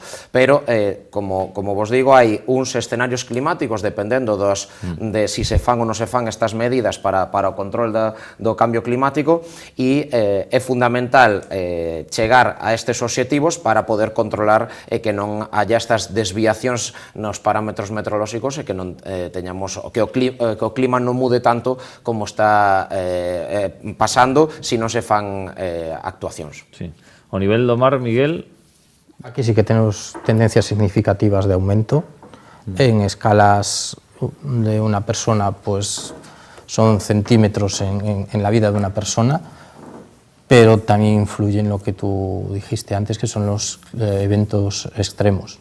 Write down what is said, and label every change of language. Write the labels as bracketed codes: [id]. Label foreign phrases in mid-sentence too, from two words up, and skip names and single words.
[gl] Pero, como vos digo, hai uns escenarios climáticos dependendo de si se fan ou non se fan estas medidas para o control do cambio climático, e é fundamental chegar a estes obxectivos para poder controlar e que non haya estas desviacións nos parámetros meteorolóxicos e que non teñamos que o clima non mude tanto como está pasando se non se fan actuacións. Sí. Ao nivel do mar, Miguel? [es] Aquí sí que tenemos tendencias significativas de aumento. En escalas de una persona, pues son centímetros en la vida de una persona, pero también influye en lo que tú dijiste antes, que son los eventos extremos.